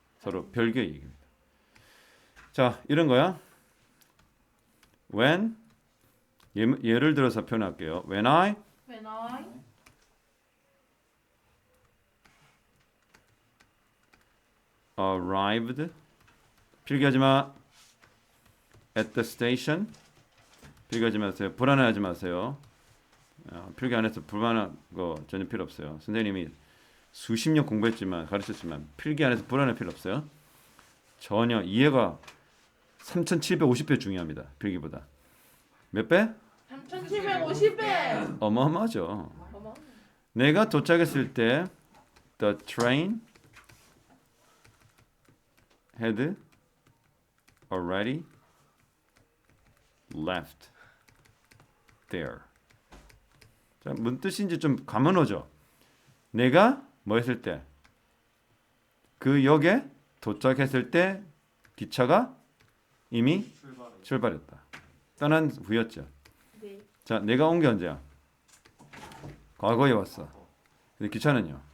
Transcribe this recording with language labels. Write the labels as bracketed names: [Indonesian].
[Korean] 서로 별개의 얘기입니다. 자, 이런 거야. When 예를 들어서 표현할게요. [English] When I When I [Korean] arrived 필기하지 마. [English] At the station [Korean] 필기하지 마세요. 불안해하지 마세요. 필기 안 해서 불안한 거 전혀 필요 없어요. 선생님이 수십 년 공부했지만 가르쳤지만 필기 안 해서 불안할 필요 없어요. 전혀 이해가 3,750배 중요합니다. 필기보다. 몇 배? 3,750배. 어마어마하죠. 어머. 내가 도착했을 때 [English] the train had already left there. [Korean] 자, 뭔 뜻인지 좀 감은 오죠. 내가 뭐 했을 때? 그 역에 도착했을 때 기차가 이미 출발했다. 떠난 후였죠. 네. 자, 내가 온 게 언제야? 과거에 왔어. 근데 기차는요?